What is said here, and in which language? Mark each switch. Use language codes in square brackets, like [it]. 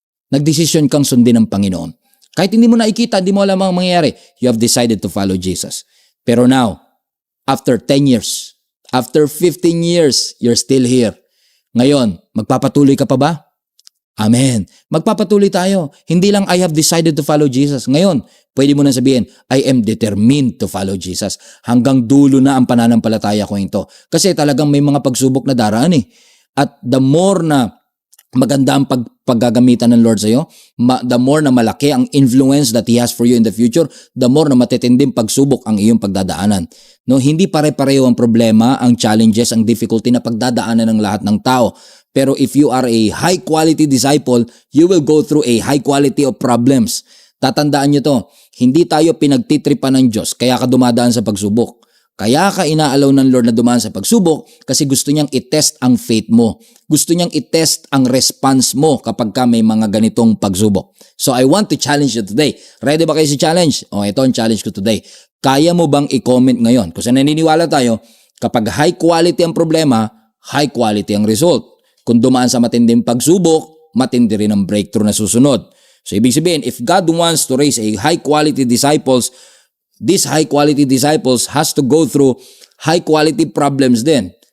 [tl] Nagdesisyon kang sundin ng Panginoon. Kahit hindi mo nakikita, hindi mo alam ang mangyayari, [en] you have decided to follow Jesus. Pero now, after 10 years, after 15 years, you're still here. [tl] Ngayon, magpapatuloy ka pa ba? Amen. Magpapatuloy tayo. Hindi lang [en] I have decided to follow Jesus. [tl] Ngayon, pwede mo na sabihin, [en] I am determined to follow Jesus. [tl] Hanggang dulo na ang pananampalataya ko ito. Kasi talagang may mga pagsubok na daraan At [en] the more na maganda ang paggagamitan ng Lord sa'yo, the more na malaki ang influence that He has for you in the future, [tl] the more na matitinding pagsubok ang iyong pagdadaanan. No, hindi pare-pareho ang problema, ang challenges, ang difficulty na pagdadaanan ng lahat ng tao. Pero [en] if you are a high quality disciple, you will go through a high quality of problems. [tl] Tatandaan nyo to, hindi tayo pinagtitripan ng Diyos kaya ka dumadaan sa pagsubok. Kaya ka inaalaw ng Lord na dumaan sa pagsubok kasi gusto niyang i-test ang faith mo. Gusto niyang i-test ang response mo kapag ka may mga ganitong pagsubok. [en] So I want to challenge you today. [tl] Ready ba kayo sa challenge? Ito ang challenge ko today. Kaya mo bang i-comment ngayon? Kasi naniniwala tayo, kapag high quality ang problema, [en] high quality ang result. [tl] Kung dumaan sa matinding pagsubok, matindi rin ang breakthrough na susunod. So ibig sabihin, [en] if God wants to raise a high quality disciples, these high quality disciples has to go through high quality problems din.